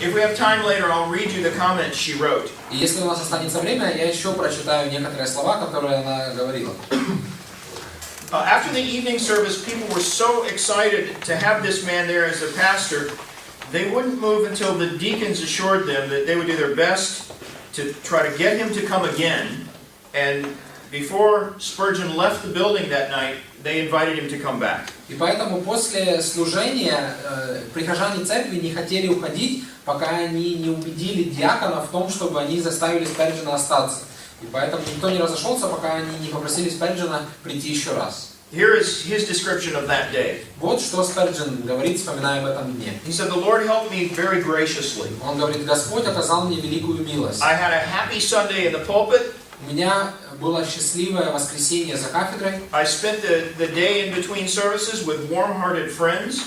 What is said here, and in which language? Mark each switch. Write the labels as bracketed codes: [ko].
[en] If we have time later, I'll read you the comments she wrote. [ru] И если у нас останется время, я еще прочитаю некоторые слова, которые она говорила. [en] After the evening service, people were so excited to have this man there as their pastor they wouldn't move until the deacons assured them that they would do their best to try to get him to come again. And before Spurgeon left the building that night, they invited him to come back. [ru] И поэтому после служения прихожане церкви не хотели уходить, пока они не убедили диакона в том, чтобы они заставили Сперджена остаться. И поэтому никто не разошелся, пока они не попросили Сперджена прийти еще раз. [en] Here is his description of that day. [ru] Вот что Сперджен говорит, вспоминая об этом дне. [en] He said, "The Lord helped me very graciously. [ru] Он говорит, Господь оказал мне великую милость. [en] I had a happy Sunday in the pulpit. [ru] У меня было счастливое воскресенье за кафедрой. [en] I spent the day in between services with warm-hearted friends.